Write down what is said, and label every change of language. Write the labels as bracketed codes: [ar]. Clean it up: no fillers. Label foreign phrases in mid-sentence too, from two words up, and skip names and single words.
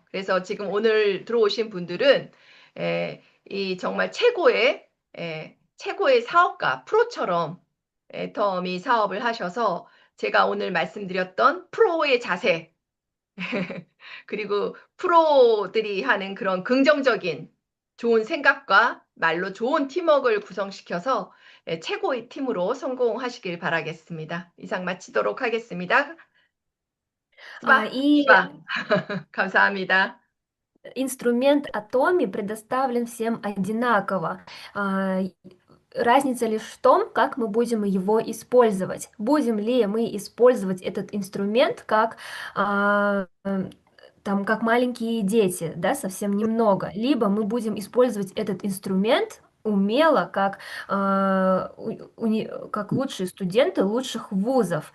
[ko] 그래서 지금 오늘 들어오신 분들은 이 정말 최고의 사업가, 프로처럼 애터미 사업을 하셔서 제가 오늘 말씀드렸던 프로의 자세, 그리고 프로들이 하는 그런 긍정적인 좋은 생각과 말로 좋은 팀워크를 구성시켜서 최고의 팀으로 성공하시길 바라겠습니다. 이상 마치도록 하겠습니다. 스바, [ru] И [ko] 스바. 감사합니다. [ru] инструмент Atomi предоставлен всем одинаково. А, Разница лишь в том, как мы будем его использовать. Будем ли мы использовать этот инструмент как там, как маленькие дети, да, совсем немного, либо мы будем использовать этот инструмент умело, как лучшие студенты лучших вузов.